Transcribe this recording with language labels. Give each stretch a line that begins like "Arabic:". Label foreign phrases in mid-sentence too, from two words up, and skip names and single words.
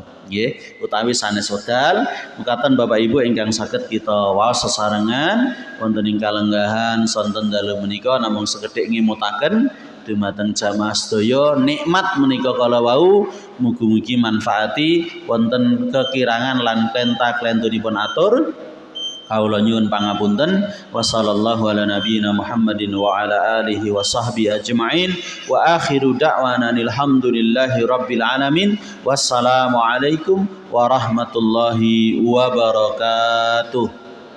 Javanese: Nggih, utawi sanes wekdal mekaten Bapak Ibu ingkang saged kita waos sesarengan wonten ing kalenggahan sonten dalu menika namung sekedhik ngimutaken dumateng jamaah sedaya nikmat menika kala wau mugi-mugi manfaati wonten kekirangan lan klenta-klentunipun atur. Kaula nyuwun pangapunten.
Arabic: وصلى الله على نبينا محمد وعلى آله وصحبه أجمعين وآخر دعوانا الحمد لله رب العالمين. والسلام عليكم ورحمة الله وبركاته.